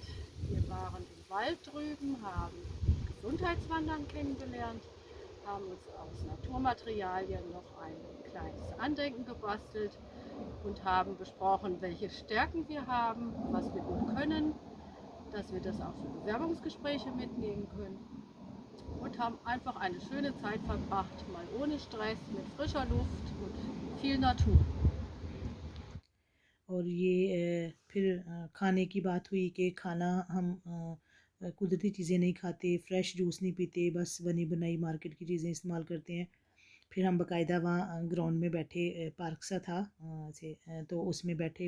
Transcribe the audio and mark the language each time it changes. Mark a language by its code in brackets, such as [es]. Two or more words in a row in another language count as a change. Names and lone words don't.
[de] Wir waren im Wald drüben, haben Gesundheitswandern kennengelernt, haben uns aus Naturmaterialien noch ein kleines Andenken gebastelt und haben besprochen, welche Stärken wir haben, was wir gut können, dass wir das auch für Bewerbungsgespräche mitnehmen können und haben einfach eine schöne Zeit verbracht, mal ohne Stress, mit frischer Luft und viel Natur. [ur] اور یہ پھر کھانے کی بات ہوئی کہ کھانا ہم قدرتی چیزیں نہیں کھاتے, [en] fresh juice [ur] نہیں پیتے، بس بنی بنائی مارکیٹ کی چیزیں استعمال کرتے ہیں. پھر ہم باقاعدہ وہاں گراؤنڈ میں بیٹھے، پارک سا تھا تو اس میں بیٹھے.